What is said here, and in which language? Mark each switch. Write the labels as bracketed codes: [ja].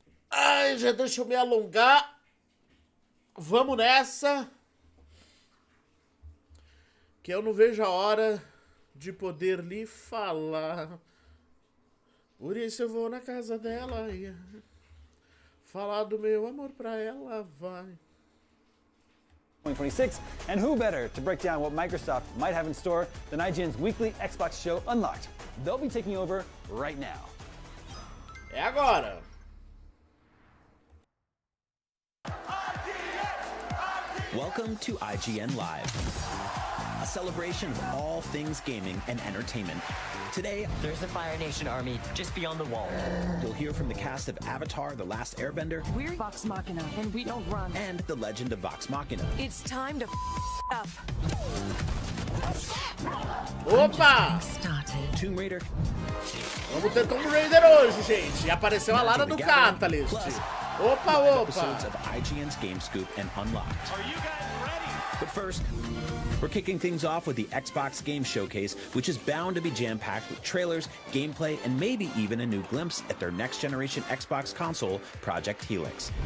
[pt] Ai, já deixa eu me alongar. Vamos nessa. Que eu não vejo a hora de poder lhe falar. Por isso eu vou na casa dela e falar do meu amor pra ela, vai. [en] 2026, and who better to break down what Microsoft might have in store than IGN's weekly Xbox show Unlocked. They'll be taking over right now. [pt] É agora. [en] Welcome to IGN Live, a celebration of all things gaming and entertainment. Today, there's a Fire Nation army just beyond the wall. you'll hear from the cast of Avatar: The Last Airbender We're Vox Machina, and we don't run. and The Legend of Vox Machina. It's time to up. Opa! Tomb Raider. [pt] Vamos ter Tomb Raider hoje, gente. E apareceu a Lara do Catalyst. Opa, opa! [en] Episodes of IGN's Game Scoop and Unlocked. Are you guys ready? But first, we're kicking things off with the Xbox Game Showcase, which is bound to be jam-packed with trailers, gameplay, and maybe even a new glimpse at their next-generation Xbox console, Project Helix.